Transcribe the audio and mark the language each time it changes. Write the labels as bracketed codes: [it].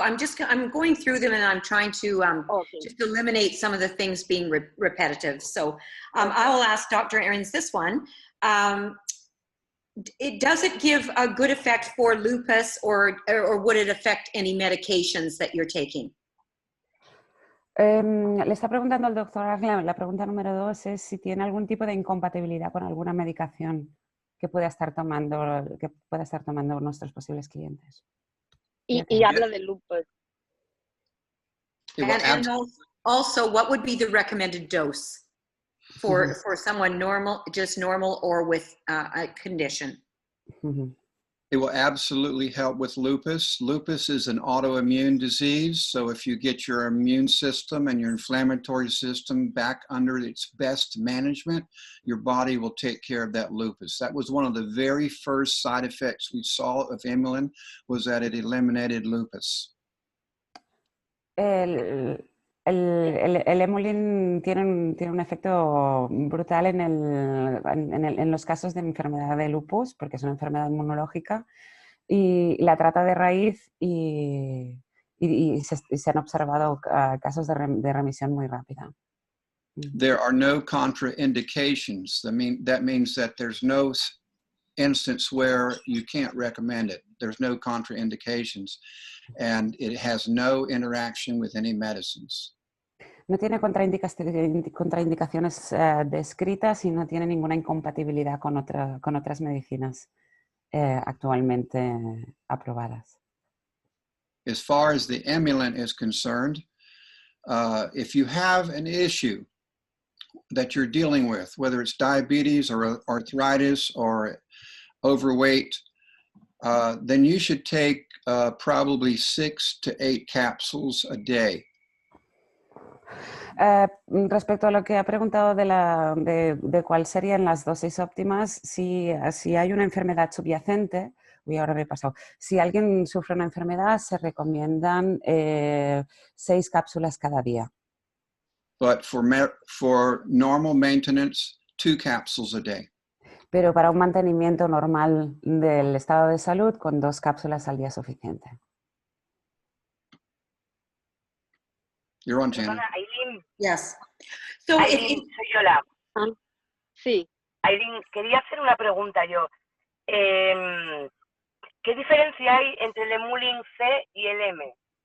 [en] I'm going through them, and I'm trying to just eliminate some of the things being repetitive. So I will ask Dr. Ahrens this one. Does it give a good effect for lupus, or would it affect any medications that you're taking? [es] Le está preguntando al doctor Arlen, la pregunta número 2 es si tiene algún tipo de incompatibilidad con alguna medicación que pueda estar tomando nuestros posibles clientes. Y habla de lupus. [en] And also, what would be the recommended dose for someone normal or with a condition? It will absolutely help with lupus. Lupus is an autoimmune disease. So if you get your immune system and your inflammatory system back under its best management, your body will take care of that lupus. That was one of the very first side effects we saw of Emulin, was that it eliminated lupus. [es] El Emulin tiene un efecto brutal en los casos de enfermedad de lupus, porque es una enfermedad inmunológica, y la trata de raíz y se han observado casos de remisión muy rápida. [en] There are no contraindications. That means that there's no instance where you can't recommend it. There's no contraindications, and it has no interaction with any medicines. [es] No tiene contraindicaciones descritas y no tiene ninguna incompatibilidad con otras medicinas actualmente aprobadas. [en] As far as the Emulin is concerned, if you have an issue that you're dealing with, whether it's diabetes or arthritis or overweight, then you should take probably 6 to 8 capsules a day. [es] Respecto a lo que ha preguntado de cuál serían las dosis óptimas, si hay una enfermedad subyacente, ahora me he pasado, si alguien sufre una enfermedad, se recomiendan 6 cápsulas cada día. [en] But for normal maintenance, 2 capsules a day. [es] Pero para un mantenimiento normal del estado de salud, con 2 cápsulas al día es suficiente. [en] You're on, Janet. Aileen. Yes. So [es] Aileen, soy Yola. Sí. Aileen, quería hacer una pregunta yo. ¿Qué diferencia hay entre el Emulin C y el M?